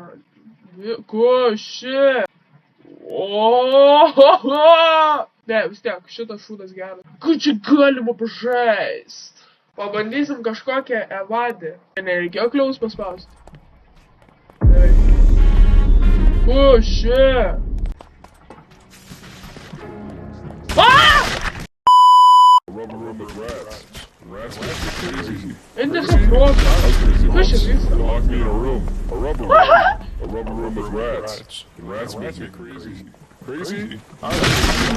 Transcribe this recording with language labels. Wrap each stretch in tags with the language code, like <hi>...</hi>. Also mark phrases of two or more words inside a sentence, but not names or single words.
<lt>Ko ši? Ohoho! Ne, vis tiek, šitas šūdas geras. Ką čia galima pažaist? Pabandysim kažkokią evadį. Nereikėjo kliaus paspausti. Ko ši?</lt> <en>And there's a frog. Push it. Lock me in a room. A rubber room with rats. Rats make me crazy. Crazy?</en>